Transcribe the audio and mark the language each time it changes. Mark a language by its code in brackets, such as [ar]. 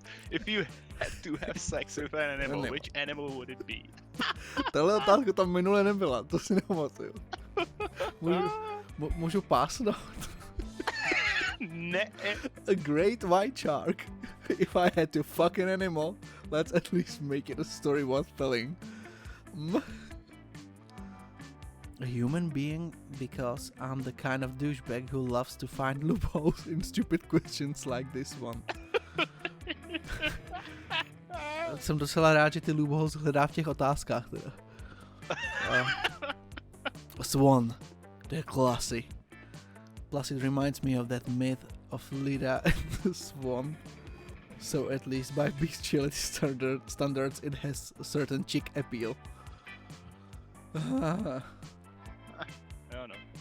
[en] If you had to have sex with an animal, which animal would it be? [cs] Tahle otázka tam minule nebyla, to si nepamatuju. Můžu pásnout? Ne. [en] A great white shark. If I had to fuck an animal, let's at least make it a story worth telling. A human being because I'm the kind of douchebag who loves to find loopholes in stupid questions like this one. [cs] Jsem docela rád, že ty loopholes hledá v těch otázkách teda. [en] Swan. They're classy. Plus it reminds me of that myth of Leda and the Swan. So at least by bestiality standards, it has a certain chick appeal. I don't know.